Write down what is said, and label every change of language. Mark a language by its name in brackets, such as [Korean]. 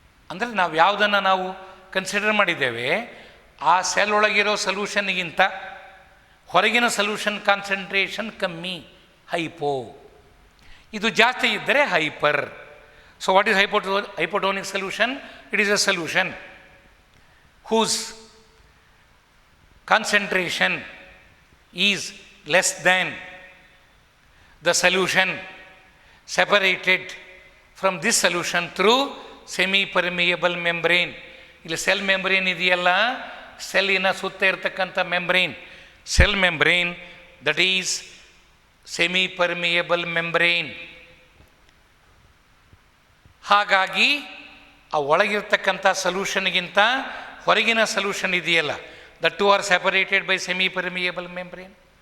[Kannada] ಅಂದರೆ ನಾವು ಯಾವುದನ್ನು ನಾವು ಕನ್ಸಿಡರ್ ಮಾಡಿದ್ದೇವೆ, ಆ ಸೆಲ್ ಒಳಗಿರೋ ಸಲ್ಯೂಷನ್ಗಿಂತ ಹೊರಗಿನ ಸಲ್ಯೂಷನ್ ಕಾನ್ಸಂಟ್ರೇಷನ್ ಕಮ್ಮಿ, ಹೈಪೋ. ಇದು ಜಾಸ್ತಿ ಇದ್ದರೆ hyper. [English] So what is hypotonic solution? It is a solution whose concentration is less than the solution separated from this solution through semi-permeable membrane. [Kannada] ಇಲ್ಲಿ ಸೆಲ್ ಮೆಂಬ್ರೇನ್ ಇದೆಯಲ್ಲ, ಸೆಲ್ಲಿನ ಸುತ್ತ ಇರತಕ್ಕಂಥ membrane, cell membrane, [English] That is semipermeable membrane. [Kannada] ಹಾಗಾಗಿ ಆ ಒಳಗಿರ್ತಕ್ಕಂಥ ಸಲ್ಯೂಷನ್ಗಿಂತ ಹೊರಗಿನ solution ಇದೆಯಲ್ಲ, [English] The two are separated by semipermeable membrane.